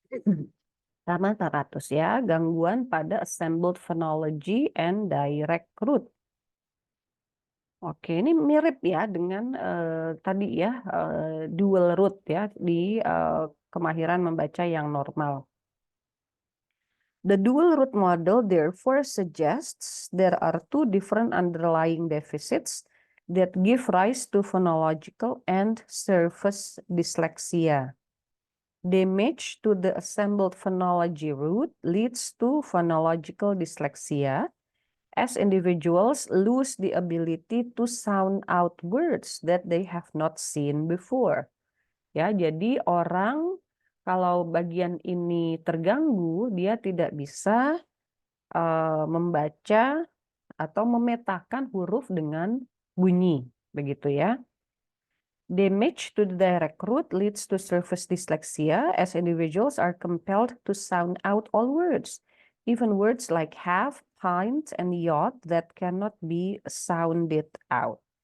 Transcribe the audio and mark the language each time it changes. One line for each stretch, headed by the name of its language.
Indonesian: Halaman 400 ya, gangguan pada
English: assembled phonology and direct root.
Indonesian: Oke, ini mirip ya dengan, tadi ya, dual root ya di, kemahiran membaca yang normal.
English: The dual root model therefore suggests there are two different underlying deficits that give rise to phonological and surface dyslexia. Damage to the assembled phonology root leads to phonological dyslexia, as individuals lose the ability to sound out words that they have not seen before.
Indonesian: Ya, jadi orang kalau bagian ini terganggu, dia tidak bisa membaca atau memetakan huruf dengan bunyi, begitu ya.
English: Damage to the direct root leads to surface dyslexia, as individuals are compelled to sound out all words, even words like have, pint, and yacht that cannot be sounded out.